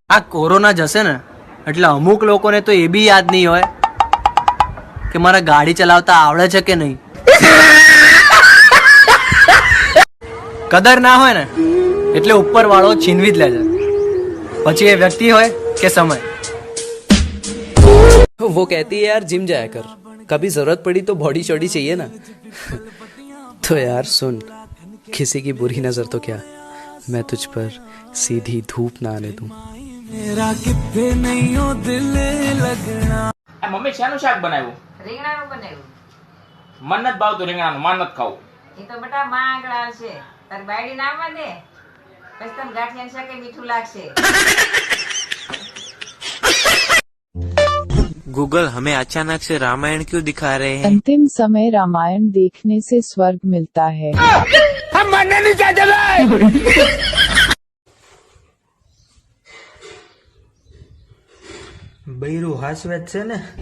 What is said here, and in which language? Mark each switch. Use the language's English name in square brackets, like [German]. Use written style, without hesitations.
[Gujarati] આ કોરોના જશે ને એટલે અમુક લોકોને તો એ બી યાદ નહીં હોય કે મારા ગાડી ચલાવતા આવડે છે કે નહીં. કદર ના હોય ને એટલે ઉપર વાળો છીનવી જ લે છે, પછી એ વ્યક્તિ હોય કે સમય. [Hindi] वो कहती है यार जिम जाया कर, कभी जरूरत पड़ी तो बॉडी शॉडी चाहिए ना. तो यार सुन, किसी की बुरी नजर तो क्या, मैं तुझ पर सीधी धूप ना आने दूं. [Gujarati] મમ્મી શાનું શાક બનાવ્યું? રીંગણાનું બનાવ્યું. મન નથી ભાવતું રીંગણાનું, માન નથી ખાવું. એ તો બેટા માં આગળ આવશે, તાર બાયડી નામવા દે, પછી તને ગાંઠિયાનું શાક મીઠું લાગશે. [Hindi] गूगल हमें अचानक से रामायण क्यों दिखा रहे हैं? अंतिम समय रामायण देखने से स्वर्ग मिलता है. हम मरने नहीं चाहते भाई. [Gujarati] બૈરું હાસવેત છે ને.